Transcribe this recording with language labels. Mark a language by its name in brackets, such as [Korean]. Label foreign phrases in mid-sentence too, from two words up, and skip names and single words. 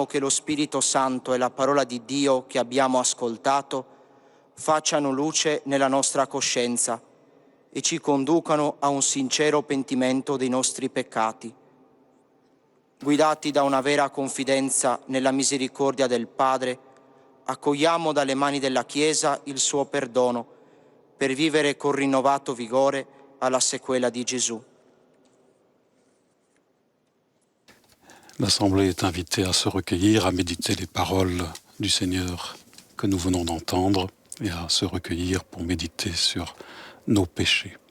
[Italian] che lo Spirito Santo e la parola di Dio che abbiamo ascoltato facciano luce nella nostra coscienza e ci conducano a un sincero pentimento dei nostri peccati. Guidati da una vera confidenza nella misericordia del Padre, accogliamo dalle mani della Chiesa il suo perdono per vivere con rinnovato vigore alla sequela di Gesù. [French] L'Assemblée est invitée à se recueillir, à méditer les paroles du Seigneur que nous venons d'entendre et à se recueillir pour méditer sur nos péchés.